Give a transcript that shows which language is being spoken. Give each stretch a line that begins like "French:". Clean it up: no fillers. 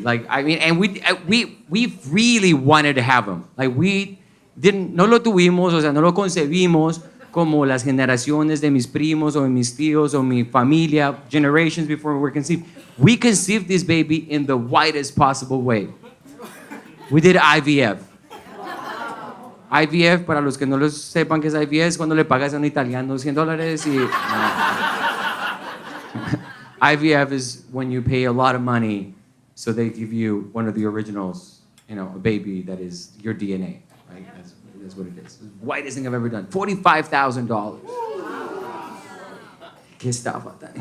English: Like, I mean, and we really wanted to have him.
Spanish: Like, no lo tuvimos, o sea, no lo concebimos como las generaciones de mis primos o de mis tíos o mi familia,
English: generations before we were conceived. We conceived this baby in the widest possible way. We did IVF.
Spanish: IVF, para los que no lo sepan qué es IVF, es cuando le pagas a un italiano $100 y...
English: IVF is when you pay a lot of money, so they give you one of the originals, you know, a baby that is your DNA. Right? That's what it is. It's the whitest thing I've ever done. $45,000.
Spanish: ¿Qué estafa?